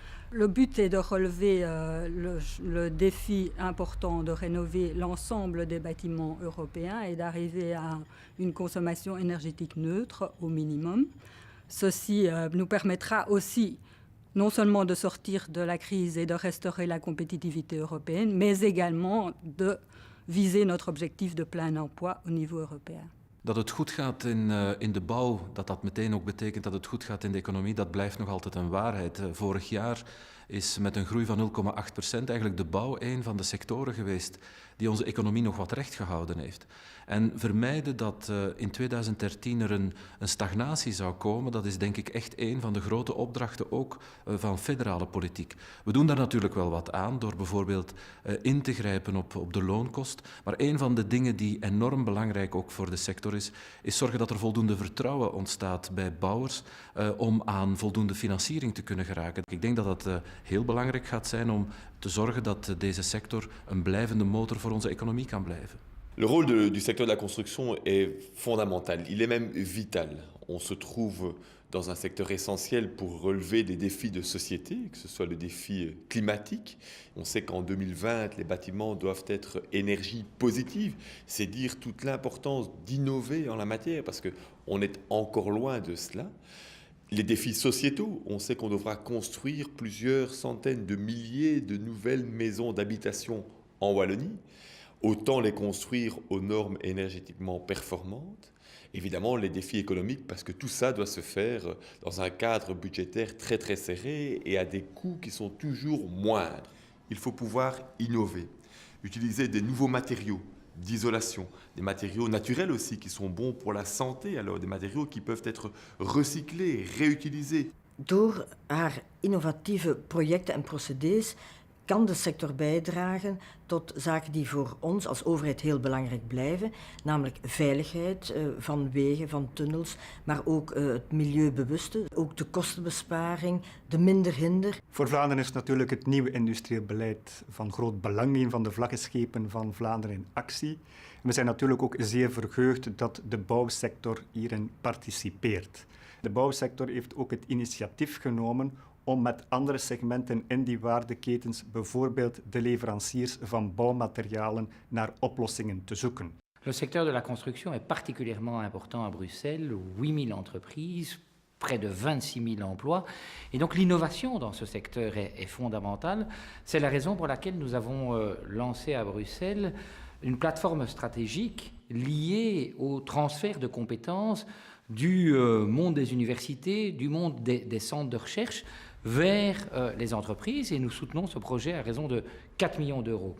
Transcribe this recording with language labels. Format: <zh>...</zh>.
<fr>Le but est de relever le défi important de rénover l'ensemble des bâtiments européens et d'arriver à une consommation énergétique neutre au minimum. Ceci nous permettra aussi non seulement de sortir de la crise et de restaurer la compétitivité européenne, mais également de viser notre objectif de plein emploi au niveau européen.</fr> <nl>Dat het goed gaat in de bouw, dat meteen ook betekent dat het goed gaat in de economie, dat blijft nog altijd een waarheid. Vorig jaar is met een groei van 0,8% eigenlijk de bouw een van de sectoren geweest die onze economie nog wat recht gehouden heeft. En vermijden dat in 2013 er een stagnatie zou komen, dat is denk ik echt een van de grote opdrachten ook van federale politiek. We doen daar natuurlijk wel wat aan door bijvoorbeeld in te grijpen op de loonkost. Maar een van de dingen die enorm belangrijk ook voor de sector is zorgen dat er voldoende vertrouwen ontstaat bij bouwers om aan voldoende financiering te kunnen geraken. Ik denk dat dat heel belangrijk gaat zijn om te zorgen dat deze sector een blijvende motor voor onze economie kan blijven.</nl> <fr>Le rôle du secteur de la construction est fondamental, il est même vital. On se trouve dans un secteur essentiel pour relever des défis de société, que ce soit le défi climatique. On sait qu'en 2020, les bâtiments doivent être énergie positive. C'est dire toute l'importance d'innover en la matière, parce qu'on est encore loin de cela. Les défis sociétaux, on sait qu'on devra construire plusieurs centaines de milliers de nouvelles maisons d'habitation en Wallonie. Autant les construire aux normes énergétiquement performantes. Évidemment, les défis économiques, parce que tout ça doit se faire dans un cadre budgétaire très très serré et à des coûts qui sont toujours moindres. Il faut pouvoir innover, utiliser des nouveaux matériaux d'isolation, des matériaux naturels aussi qui sont bons pour la santé, alors des matériaux qui peuvent être recyclés, réutilisés.</fr> <nl>Door haar innovatieve projecten en procedés kan de sector bijdragen tot zaken die voor ons als overheid heel belangrijk blijven, namelijk veiligheid van wegen, van tunnels, maar ook het milieubewuste, ook de kostenbesparing, de minder hinder. Voor Vlaanderen is natuurlijk het nieuwe industrieel beleid van groot belang, een van de vlaggenschepen van Vlaanderen in actie. We zijn natuurlijk ook zeer verheugd dat de bouwsector hierin participeert. De bouwsector heeft ook het initiatief genomen om met andere segmenten in die waardeketens, bijvoorbeeld de leveranciers van bouwmaterialen, naar oplossingen te zoeken.</nl> <fr>Le secteur de la construction est particulièrement important à Bruxelles, 8000 entreprises, près de 26 000 emplois. Et donc l'innovation dans ce secteur est fondamentale. C'est la raison pour laquelle nous avons lancé à Bruxelles une plateforme stratégique liée au transfert de compétences du monde des universités, du monde des centres de recherche vers les entreprises, et nous soutenons ce projet à raison de 4 millions d'euros.</fr>